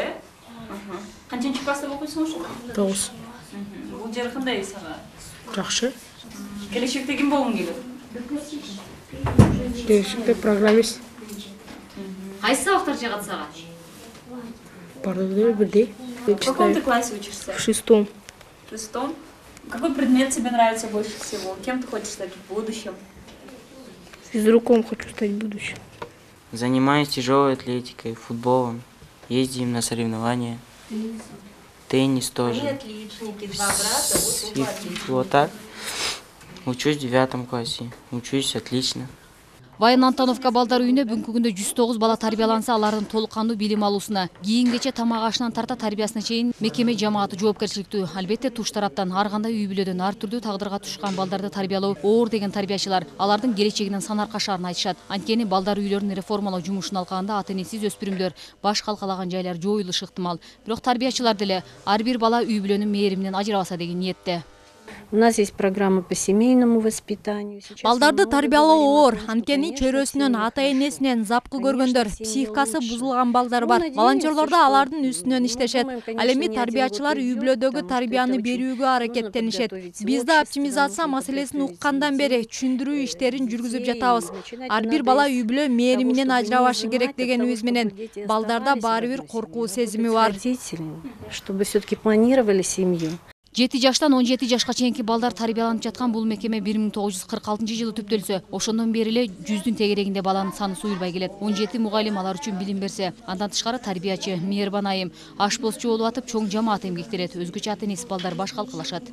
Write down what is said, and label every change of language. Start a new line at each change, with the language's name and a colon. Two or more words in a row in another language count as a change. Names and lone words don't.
Kyrgyz: Канчынчы класста окуйсуң ошо? 9. Бул жер кандай сага? Жакшы. Келечекте ким болгуң келет? Келешекте программист. Кайсы сабактар жагат сага? Бардыгы бирдей.
Russian: В каком ты классе учишься? В 6. В 6? Какой предмет тебе нравится больше всего? Кем ты хочешь стать в будущем? Физруком хочу стать в будущем. Занимаюсь тяжелой атлетикой, футболом, ездим на соревнования. Теннис тоже. Они отличники, 2 брата, Вот так. Учусь в 9 классе. Учусь отлично.
Kyrgyz: Ваян Антоновка балдар үйүнө бүгүнкү күндө 109 бала тарбияланса, алардын толук кандуу билим алуусуна, кийингече тамак ашынан тарта тарбиясына чейин мекеме жамааты жоопкерчиликтүү. Албетте туш тараптан ар кандай үй бүлөдөн ар түрдүү тагдырга тушкан балдарды тарбиялоо оор деген тарбиячылар алардын келечегинен санар кашаарын айтышат. Анткени балдар үйлөрүн реформалоо жумушун алкаганда ата-энесиз өспүрүмдөр баш калкалаган жайлар жоюлушу ыктымал. Бирок тарбиячылар деле ар бир бала үй бүлөнүн мээриминен ажырабаса деген ниетте.
Russian: У нас есть программа по семейному воспитанию.
Kyrgyz: Балдарды тарбиялоо оор, анткени чөрөсүнөн, ата-энесинен запкы көргөндөр, психикасы бузулган балдар бар. Волонтерлор да алардын үстүнөн иштешет. Ал эми тарбиячылар үй бүлөдөгү тарбияны берүүгө аракеттенишет. Биз да оптимизация маселесин уккандан бери түшүндүрүү иштерин жүргүзүп жатабыз. Ар бир бала үй бүлө мээриминен ажырабашы керек дегенибиз менен балдарда баары бир коркуу сезими бар.
Russian: Чтобы все-таки планировали семью.
Kyrgyz: 7 жаштан 17 жашка чейинки балдар тарбияланып жаткан бул мекеме 1946-жылы түптөлсө, ошондон бери эле 100дүн тегерегинде баланын саны суюлбай келет. 17 мугалим алар үчүн билим берсе, андан тышкары тарбиячы, мээрбан айым, ашпозчу болуп атып чоң жамаат эмгектенет. Өзгөчө ата-энеси балдар баш калкалашат.